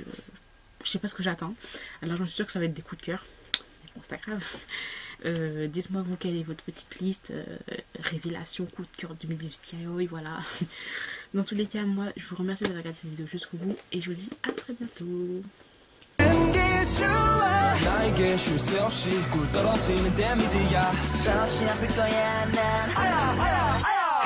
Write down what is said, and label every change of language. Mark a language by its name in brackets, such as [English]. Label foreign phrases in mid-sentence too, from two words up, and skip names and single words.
[French] Je sais pas ce que j'attends, alors j'en suis sûre que ça va être des coups de cœur, mais bon c'est pas grave. Dites-moi vous quelle est votre petite liste, révélation, coup de cœur 2018 yaoi, voilà. Dans tous les cas moi je vous remercie d'avoir regardé cette vidéo jusqu'au bout et je vous dis à très bientôt. [Korean] 나에게 쉴 새 없이 꿀 떨어지는 데미지야. 잠시 아플 거야 난